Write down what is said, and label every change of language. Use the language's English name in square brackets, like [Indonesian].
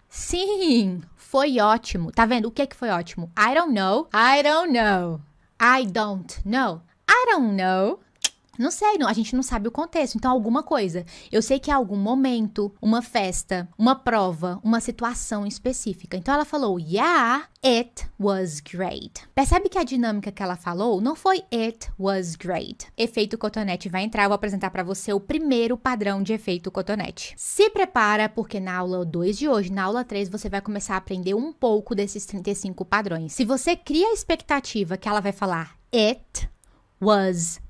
[Portuguese] Sim, foi ótimo. Tá vendo? O que foi ótimo? [English] I don't know. I don't know. I don't know. I don't know. [Portuguese] Não sei, não, a gente não sabe o contexto, então alguma coisa. Eu sei que é algum momento, uma festa, uma prova, uma situação específica. Então ela falou, [English] yeah, it was great. [Portuguese] Percebe que a dinâmica que ela falou não foi [English] it was great. [Portuguese] Efeito cotonete vai entrar, eu vou apresentar para você o primeiro padrão de efeito cotonete. Se prepara, porque na aula 2 de hoje, na aula 3, você vai começar a aprender um pouco desses 35 padrões. Se você cria a expectativa que ela vai falar [English] it was